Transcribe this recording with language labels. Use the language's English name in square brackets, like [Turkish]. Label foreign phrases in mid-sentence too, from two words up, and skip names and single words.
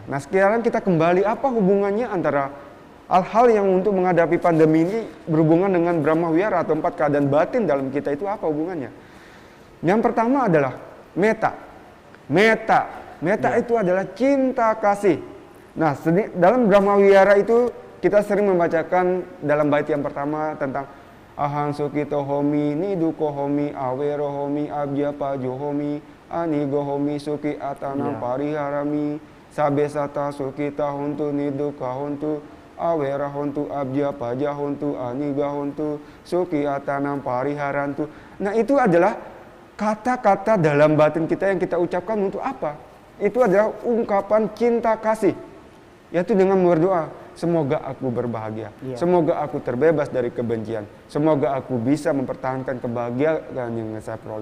[Indonesian] Nah, sekarang kita kembali, apa hubungannya antara hal-hal yang untuk menghadapi pandemi ini berhubungan dengan Brahma Wihara atau 4 keadaan batin dalam kita itu, apa hubungannya? Yang pertama adalah metta. Metta itu adalah cinta kasih. Nah, dalam Brahma Wihara itu kita sering membacakan dalam bait yang pertama tentang [Pali] Ahang Sukito Homi, Niduko Homi, Awero Homi, Abja Pajo Homi, Anigo Homi, Suki Atanam Pariharami, Sabesata Sukita Hontu, Niduka Hontu, Awera Hontu, Abja Paja Hontu, Aniga Hontu, Suki Atanam Pariharantu. [Indonesian] Nah, itu adalah kata-kata dalam batin kita yang kita ucapkan untuk apa? Itu adalah ungkapan cinta kasih, yaitu dengan berdoa, semoga aku berbahagia, semoga aku terbebas dari kebencian, semoga aku bisa mempertahankan kebahagiaan yang saya peroleh.